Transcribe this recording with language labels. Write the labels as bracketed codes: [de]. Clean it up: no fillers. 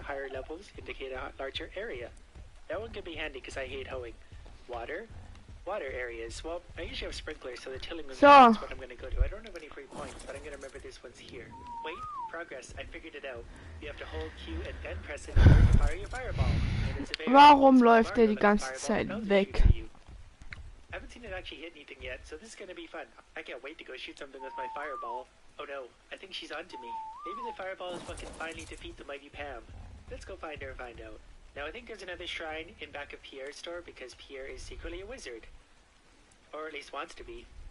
[en] Higher levels indicate a larger area. That one could be handy because I hate hoeing. Water areas. Well, I usually have sprinklers, so the tilling is what I'm going to go to. I don't have any free points, but I'm going to remember this one's here. Wait, progress. I figured it out. You have to hold Q and then press it to fire your fireball. And it's available. [de] Warum läuft der die ganze Zeit weg? [en] I haven't seen it actually hit anything yet, so this is going to be fun. I can't wait to go shoot something with my fireball. Oh no, I think she's onto me. Maybe the fireball is what can finally defeat the mighty Pam. Let's go find her and find out. Now I think there's another shrine in back of Pierre's store because Pierre is secretly a wizard. Or at least wants to be.